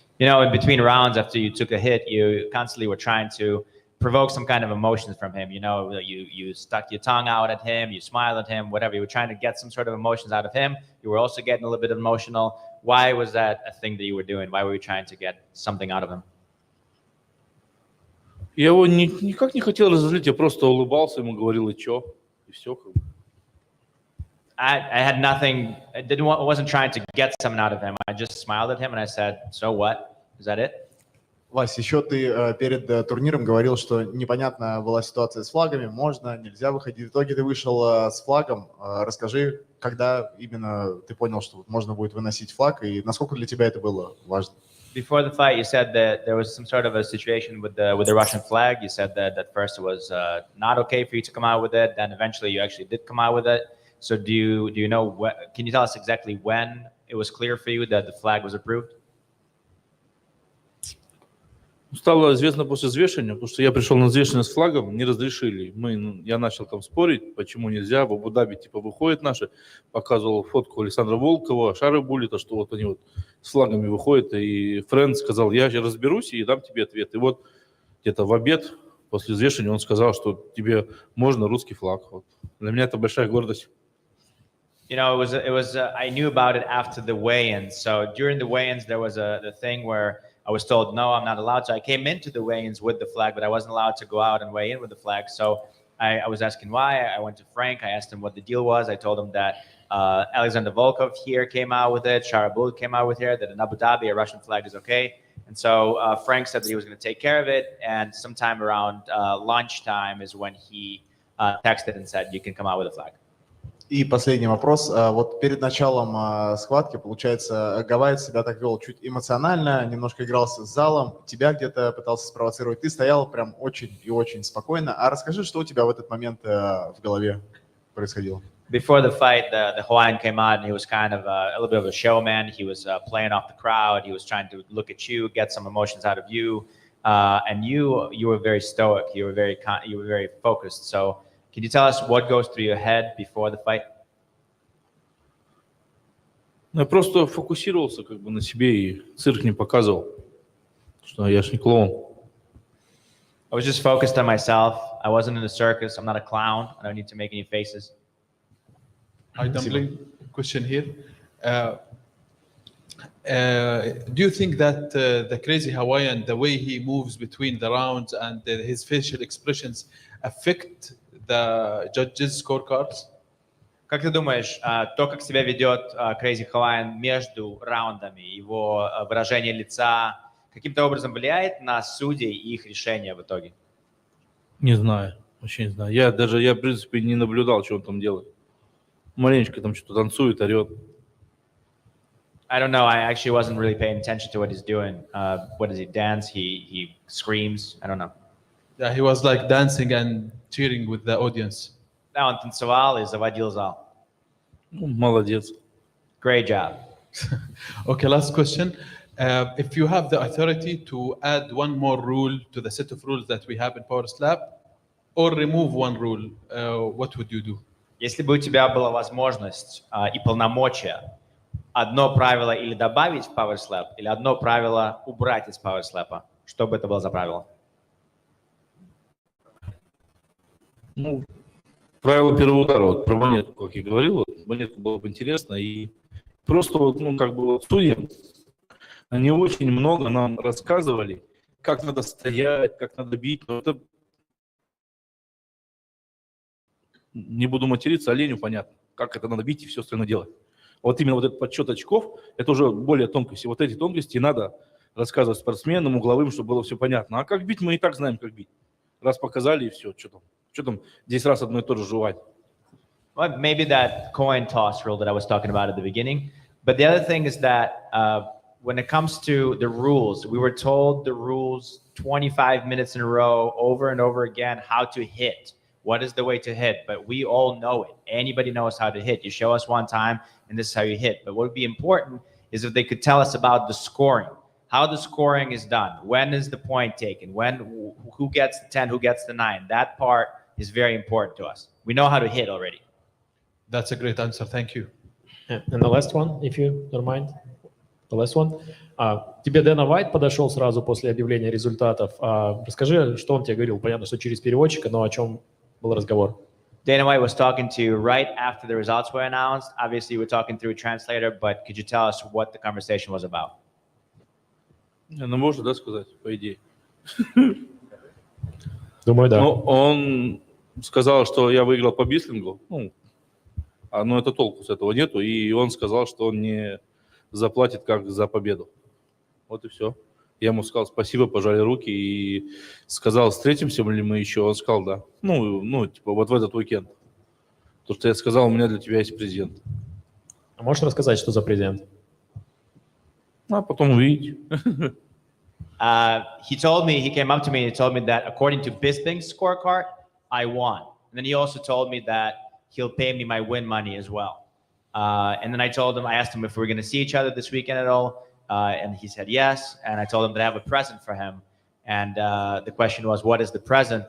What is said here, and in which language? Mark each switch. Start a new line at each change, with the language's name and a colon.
English: In between rounds after you took a hit, you constantly were trying to provoke some kind of emotions from him. You stuck your tongue out at him, you smiled at him, whatever. You were trying to get some sort of emotions out of him. You were also getting a little bit emotional. Why was that a thing that you were doing? Why were you trying to get something out of him?
Russian: Я его никак не хотел разозлить, я просто улыбался ему, говорил, и чё, и все.
English: I had nothing. I wasn't trying to get something out of him. I just smiled at him and I said, "So what? Is that it?"
Russian: Вась, еще ты перед турниром говорил, что непонятна была ситуация с флагами, можно, нельзя выходить. В итоге ты вышел с флагом. Расскажи, когда именно ты понял, что можно будет выносить флаг, и насколько для тебя это было важно?
English: Before the fight, you said that there was some sort of a situation with the Russian flag. You said that at first it was not okay for you to come out with it. Then eventually you actually did come out with it. So do you know what? Can you tell us exactly when it was clear for you that the flag was approved?
Russian: Стало известно после взвешивания, потому что я пришел на взвешивание с флагом, не разрешили. Я начал там спорить, почему нельзя. В Абу-Даби типа выходят наши, показывал фотку Александра Волкова, Шары Буллета, что вот они вот с флагами выходят. И Фрэнд сказал, я разберусь и дам тебе ответ. И вот где-то в обед после взвешивания он сказал, что тебе можно русский флаг. Вот. Для меня это большая гордость.
English: You know, it was I knew about it after the weigh-ins. So during the weigh-ins, there was the thing where I was told, no, I'm not allowed. So I came into the weigh-ins with the flag, but I wasn't allowed to go out and weigh in with the flag. So I was asking why. I went to Frank. I asked him what the deal was. I told him that Alexander Volkov here came out with it. Sharabul came out with it, that in Abu Dhabi, a Russian flag is okay. And so Frank said that he was going to take care of it. And sometime around lunchtime is when he texted and said, you can come out with a flag.
Russian: И последний вопрос. Вот перед началом схватки, получается, Гавайец себя так вел чуть эмоционально, немножко игрался с залом, тебя где-то пытался спровоцировать. Ты стоял прям очень и очень спокойно. А расскажи, что у тебя в этот момент в голове происходило?
English: Before the fight, the Hawaiian came out and he was kind of a little bit of a showman. He was playing off the crowd. He was trying to look at you, get some emotions out of you. And you were very stoic. You were very focused. So can you tell us what goes through your head before the fight?
Russian: Я просто фокусировался как бы на себе и цирк не показывал, что я ж не клоун.
English: I was just focused on myself. I wasn't in a circus. I'm not a clown. I don't need to make any faces. Hi, Dumpling. Question here. Do you think that the crazy Hawaiian, the way he moves between the rounds and his facial expressions affect the judges' scorecards?
Russian: Как ты думаешь, то, как себя ведет Crazy Hawaiian между раундами, его выражение лица, каким-то образом влияет на судей и их решения в итоге? Не знаю, вообще не знаю. Я в принципе не наблюдал, что он там делает. Маленечко там что-то танцует, орет.
English: I don't know. I actually wasn't really paying attention to what he's doing. What does he dance? He screams. I don't know. Yeah, he was like dancing and cheering with the audience.
Russian: Да, он танцевал и заводил зал. Молодец.
English: Great job. Okay, last question. If you have the authority to add one more rule to the set of rules that we have in Power Slap, or remove one rule, what would you do?
Russian: Если бы у тебя была возможность и полномочия одно правило или добавить в Power Slap, или одно правило убрать из Power Slap, что бы это было за правило? Ну, правило первого удара, вот про монетку, как я говорил, вот, монетку было бы интересно, и просто вот, ну, как бы вот судьи, они очень много нам рассказывали, как надо стоять, как надо бить, но это, не буду материться, оленю понятно, как это надо бить и все остальное делать. Вот именно вот этот подсчет очков, это уже более тонкости. Вот эти тонкости надо рассказывать спортсменам, угловым, чтобы было все понятно. А как бить, мы и так знаем, как бить. Раз показали, и все. Что там 10 раз одно и то же жевать.
English: Well, maybe that coin toss rule that I was talking about at the beginning. But the other thing is that when it comes to the rules, we were told the rules 25 minutes in a row, over and over again, how to hit. What is the way to hit? But we all know it. Anybody knows how to hit. You show us one time, and this is how you hit. But what would be important is if they could tell us about the scoring, how the scoring is done, when is the point taken, who gets the 10, who gets the 9. That part is very important to us. We know how to hit already. That's a great answer. Thank you. And the last one, if you don't mind. The last one.
Russian: Тебе Дэна Уайт подошел сразу после объявления результатов. Расскажи, что он тебе говорил. Понятно, что через переводчика, но о чем был разговор?
English: Dana White was talking to you right after the results were announced. Obviously, we're talking through a translator, but could you tell us what the conversation was about?
Russian: Ну, можно, да, сказать, по идее. Думаю, да. Ну, он сказал, что я выиграл по Бислингу. Ну, но это толку с этого нету. И он сказал, что он не заплатит как за победу. Вот и все. Я ему сказал спасибо, пожали руки и сказал, встретимся ли мы еще. Он сказал, да. Ну, типа, вот в этот уикенд. То, что я сказал, у меня для тебя есть презент. А можешь рассказать, что за презент? А потом увидите.
English: He came up to me and he told me that according to Bisping's scorecard, I won. And then he also told me that he'll pay me my win money as well. And then I asked him if we were going to see each other this weekend at all. And he said yes. And I told him that I have a present for him. And the question was, what is the present?